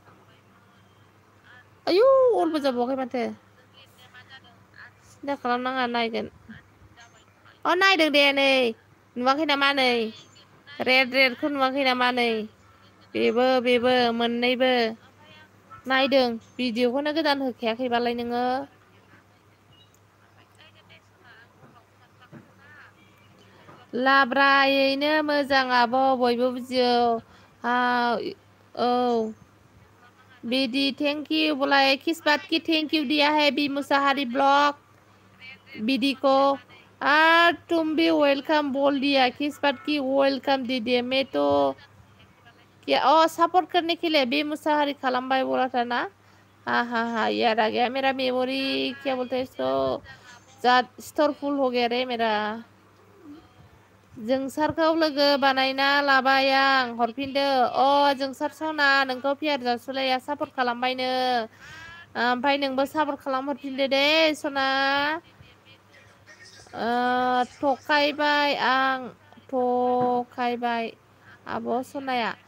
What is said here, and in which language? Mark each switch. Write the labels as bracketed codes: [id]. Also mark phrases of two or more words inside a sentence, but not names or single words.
[brx] आयु अलबो जाबावाखै माथो सिन्था खालामनाङा नायगोन नायदों दे नै नुवाखै नामा नै रेडखौ नुवाखै नामा नै बेबो मोननैबो नायदों भिडिअखौनो गोदान होखायाखैबालाय नोङो लाब्रायैनो मोजां आब' बयबो बुजियो औ बिदि [en] thank you [hi] बोलाए किस बात की [en] thank you [hi] दिया है बी मुसाहारी ब्लॉग बीडी को तुम भी वेलकम बोल दिया किस बात की वेलकम दीजिए मैं तो क्या सपोर्ट करने के लिए बी मुसाहारी खालामबाय बोला था ना हाँ याद आ गया मेरा मेमोरी क्या बोलते हैं इसको [en] store full [hi] हो गया रे मेरा [brx] जोंसारखौ लोगो बानायना लाबाय आं हरफिनदो जोंसार सना नोंखौ पियार जासुलाया सापर्ट खालामबायनो ओमफ्राय नोंबो सापर्ट खालाम हरफिनदो दे सना थगायबाय आं थगायबाय आब' सनाया